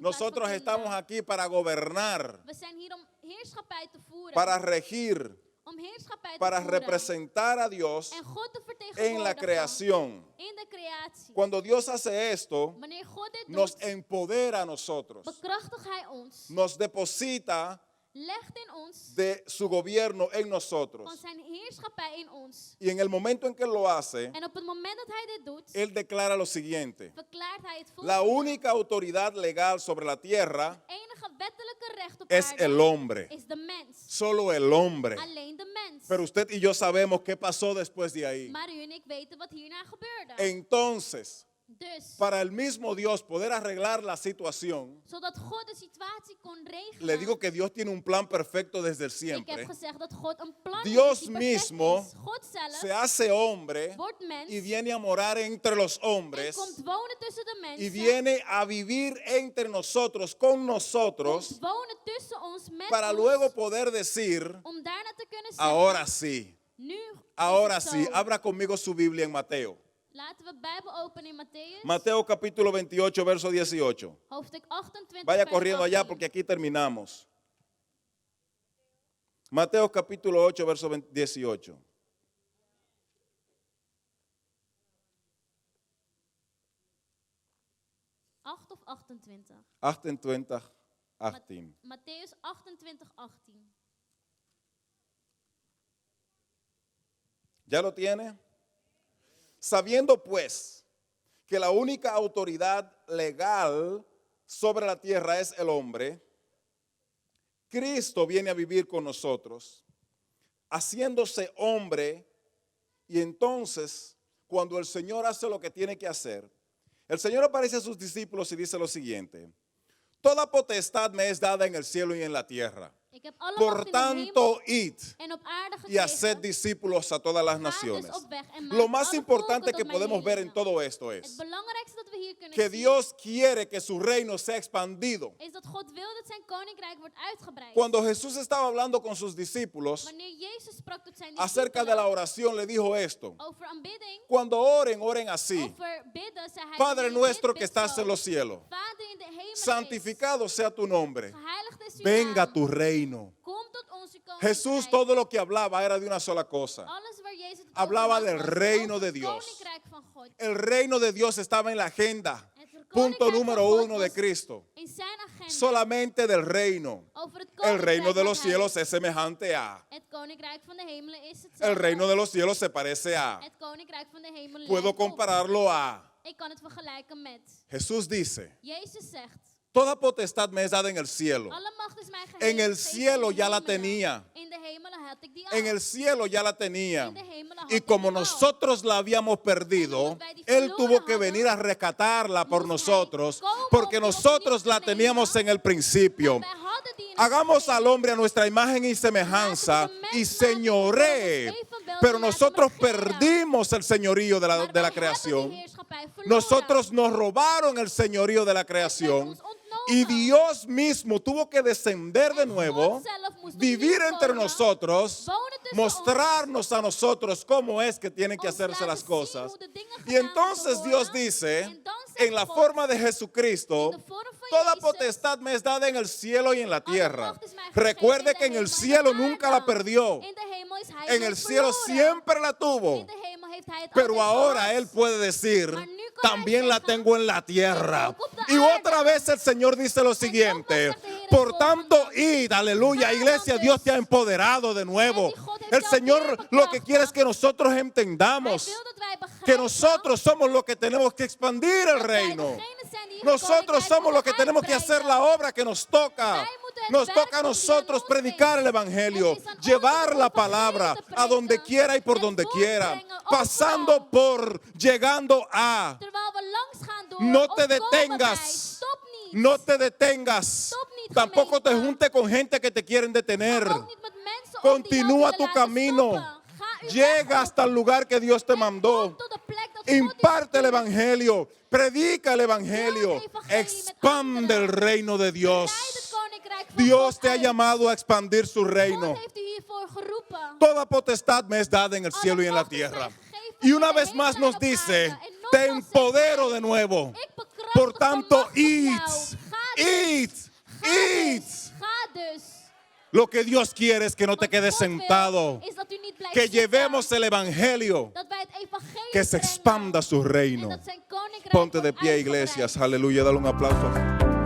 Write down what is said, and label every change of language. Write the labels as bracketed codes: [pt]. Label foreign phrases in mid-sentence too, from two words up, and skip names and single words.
[es] Nosotros [nl] van [es] estamos [nl] kinderen. [es] aquí para gobernar, [nl] We zijn hier om heerschappij te voeren. [es] para regir, [nl] Om heerschappij te [es] para [nl] voeren. [es] representar a Dios [nl] En God te [es] en [nl] vertegenwoordigen. [es] la creación. [nl] In de creatie. [es] Cuando Dios hace esto, [nl] Wanneer God dit [es] nos [nl] doet, [es] empodera a nosotros, [nl] bekrachtigt Hij ons. [es] nos deposita [nl] Legt in ons [es] de su gobierno en [nl] van [es] nosotros. [nl] zijn heerschappij in ons. [es] Y en el momento en que lo hace, [nl] En op het moment dat Hij dit doet, [es] Él declara lo siguiente: [nl] verklaart Hij het [es] la [nl] volgende. [es] única autoridad legal sobre la tierra [nl] Het enige wettelijke recht op [es] es [nl] aarde [es] el hombre, [nl] is de mens. [es] solo el hombre. [nl] Alleen de mens. [es] Pero usted y yo sabemos qué pasó después de ahí. [nl] Maar u en ik weten wat hierna gebeurde. [es] Entonces, [nl] Dus, [es] para el mismo Dios poder arreglar la situación, [nl] zodat God de situatie kon regelen. [es] le digo que Dios tiene un plan perfecto desde el [nl] Ik [es] siempre. [nl] heb gezegd dat God een plan [es] Dios [nl] heeft die perfect [es] mismo [nl] is. God zelf [es] Se hace hombre [nl] wordt mens [es] y viene a morar entre los [nl] en [es] hombres [nl] komt wonen tussen de [es] y [nl] mensen. [es] viene a vivir entre nosotros, con nosotros, [nl] Komt wonen tussen ons, met [es] para [nl] ons, [es] luego poder decir, [nl] om daarna te kunnen zeggen, [es] ahora sí, [nl] nu [es] ahora [nl] is het [es] sí, [nl] zo. [es] abra conmigo su Biblia en Mateo. [nl] Laten we Bijbel openen in Matthäus, [es] Mateo capítulo 28, verso 18. [nl] hoofdstuk 28, [es] Vaya [nl] vers [es] corriendo allá [nl] 18. [es] porque aquí terminamos. Mateo capítulo 8, verso 18. [nl] Acht of 28? 28, 18. Matthäus 28, 18. [es] ¿Ya lo tiene? Sabiendo pues que la única autoridad legal sobre la tierra es el hombre, Cristo viene a vivir con nosotros, haciéndose hombre, y entonces, cuando el Señor hace lo que tiene que hacer, el Señor aparece a sus discípulos y dice lo siguiente: toda potestad me es dada en el cielo y en la tierra. [nl] Ik heb alle [es] Por [nl] macht in de [es] tanto, id [nl] hemel en op aarde [es] y haced [nl] gekregen. [es] discípulos a todas las [nl] Ga [es] naciones. [nl] dus op weg en [es] Lo [nl] maak [es] más [nl] alle [es] importante [nl] volken [es] que [nl] tot mijn [es] podemos ver en [nl] leerlingen. [es] todo esto [nl] Het [es] es [nl] belangrijkste dat we hier kunnen [es] que [nl] zien [es] Dios quiere que su reino sea expandido. [nl] is dat God wil dat zijn koninkrijk wordt uitgebreid. [es] Cuando Jesús estaba hablando con sus discípulos [nl] Wanneer Jezus sprak tot zijn [es] acerca de la [nl] discipelen [es] oración, le dijo esto: [nl] over aanbidding, [es] cuando oren, oren así. [nl] over bidden, zei hij, [es] Padre [nl] wanneer je [es] nuestro [nl] bidt, [es] que [nl] bid [es] estás [nl] zo. [es] en los cielos, [nl] Vader in de hemel [es] santificado sea tu nombre. [nl] is, geheiligd is uw [es] Venga [nl] naam. [es] tu reino. [nl] Kom tot onze koninkrijk. [es] Jesús todo lo que hablaba era de una sola cosa. [nl] Alles waar Jezus het [es] Hablaba [nl] over [es] del [nl] had, was [es] reino [nl] over [es] de [nl] het [es] Dios. [nl] koninkrijk van God. [es] El reino de Dios estaba en la agenda. [nl] Het [es] Punto [nl] koninkrijk [es] número [nl] van God [es] 1 de [nl] was [es] Cristo. [nl] in zijn agenda. [es] Solamente del reino. [nl] Over het [es] El [nl] koninkrijk [es] reino de [nl] wat [es] los [nl] hij- [es] cielos es semejante a. [nl] Het koninkrijk van de hemelen is hetzelfde. [es] El reino de los cielos se parece a. [nl] Het koninkrijk van de hemelen [es] Puedo [nl] lijkt op. [es] compararlo a. [nl] Ik kan het vergelijken met. [es] Jesús dice: [nl] Jezus zegt. [es] toda potestad me es dada en el cielo. [nl] Alle macht is mij [es] En [nl] gegeven. [es] el cielo ya la tenía. [nl] In de hemelen had ik die al. [es] En el cielo ya la tenía. [nl] In de hemelen had [es] Y [nl] ik [es] como [nl] die al. [es] nosotros la habíamos perdido, Él tuvo que venir a rescatarla por nosotros, porque nosotros la teníamos en el principio. [nl] Wij hadden die in het [es] Hagamos [nl] begin. [es] al hombre a nuestra imagen y semejanza y señoree. Pero nosotros perdimos el señorío de [nl] Maar [es] la [nl] wij hebben die [es] creación. [nl] heerschappij verloren. [es] Nosotros nos robaron el señorío de la [nl] Het werd [es] creación [nl] ons ontnomen. [es] Y Dios mismo tuvo que descender de nuevo, [nl] God zelf moest [es] vivir [nl] opnieuw [es] entre [nl] komen, [es] nosotros, [nl] wonen tussen [es] mostrarnos a nosotros cómo es que tienen que [nl] ons [es] hacerse [nl] laten [es] las [nl] zien [es] cosas. [nl] hoe de dingen [es] Y [nl] gedaan [es] entonces [nl] moeten [es] Dios [nl] worden. [es] dice, [nl] En dan zegt [es] en la [nl] God, [es] forma de Jesucristo, [nl] in de vorm van [es] toda [nl] Jezus, [es] potestad me es dada en el cielo y en la tierra. [nl] macht is mij gegeven [es] Recuerde [nl] in de [es] que en el [nl] hemel en [es] cielo [nl] de [es] nunca la [nl] aarde. [es] perdió. [nl] In de hemel is hij [es] En [nl] nooit [es] el cielo [nl] verloren. [es] siempre la tuvo. [nl] In de hemel heeft hij het [es] Pero [nl] altijd [es] ahora [nl] gehad. [es] Él puede decir, [nl] Maar nu kan [es] también [nl] hij [es] la [nl] zeggen, [es] tengo en la tierra. [nl] ook op de [es] Y [nl] aarde. [es] otra vez el Señor dice lo siguiente, [nl] zegt de Heer het [es] por [nl] volgende. [es] tanto, id, aleluya, [nl] Ga [es] iglesia, [nl] dan [es] Dios [nl] dus. [es] te ha empoderado de nuevo. [nl] En die God heeft [es] El [nl] jou [es] Señor [nl] weer [es] lo que [nl] bekrachtigd. [es] quiere es que nosotros [nl] Hij [es] entendamos [nl] wil dat wij [es] que [nl] begrijpen [es] nosotros somos los que tenemos que expandir el [nl] dat wij [es] reino. [nl] degene zijn die het [es] Nosotros [nl] koninkrijk [es] somos los que [nl] moeten [es] tenemos que hacer la [nl] uitbreiden. [es] obra que nos toca. [nl] Wij moeten het [es] Nos [nl] werk [es] toca a [nl] doen die [es] nosotros [nl] aan ons [es] predicar el [nl] ligt. [es] Evangelio, [nl] Het is aan ons [es] llevar [nl] om [es] la [nl] het evangelie [es] palabra [nl] te [es] a donde [nl] prediken [es] quiera y por [nl] en [es] donde quiera, [nl] voortbrengen, [es] pasando [nl] overal. [es] por, llegando a. [nl] Terwijl we langs gaan door, [es] No [nl] of [es] te [nl] komen bij. [es] detengas. [nl] Stop niet. [es] No te detengas. [nl] Stop niet, [es] Tampoco te [nl] gemeente. [es] junte con gente que te quieren detener. [nl] Ga ook niet met mensen om die jou [es] Continúa [nl] willen [es] tu [nl] laten [es] camino. [nl] stoppen. Ga uw [es] Llega [nl] weg [es] hasta [nl] op. [es] el lugar que Dios te [nl] En [es] mandó. [nl] kom tot de plek dat God u [es] Imparte el [nl] stuurt. [es] Evangelio. Predica el Evangelio. [nl] Deel het evangelie met [es] Expande el [nl] anderen. [es] reino de [nl] Leid [es] Dios. [nl] het koninkrijk van [es] Dios [nl] God [es] te ha [nl] uit. [es] llamado a expandir su [nl] God [es] reino. [nl] heeft u hiervoor geroepen. [es] Toda potestad me es dada en el cielo y en la tierra. Y una vez más nos dice, te empodero de nuevo. [nl] Ik bekrachtig, [es] Por tanto, [nl] bemachtig [es] id, [nl] jou. Ga dus. [es] id, [nl] Ga [es] id. [nl] dus. Ga dus. [es] Lo que Dios quiere es que no te [nl] Wat [es] quedes [nl] God wil, [es] sentado, [nl] is dat u niet blijft [es] que [nl] zitten. [es] llevemos el Evangelio, [nl] Dat wij het evangelie [es] que se [nl] brengen. [es] expanda su [nl] En [es] reino. [nl] dat zijn koninkrijk [es] Ponte de [nl] wordt [es] pie, [nl] uitgebreid. [es] iglesias, aleluya, dale un aplauso.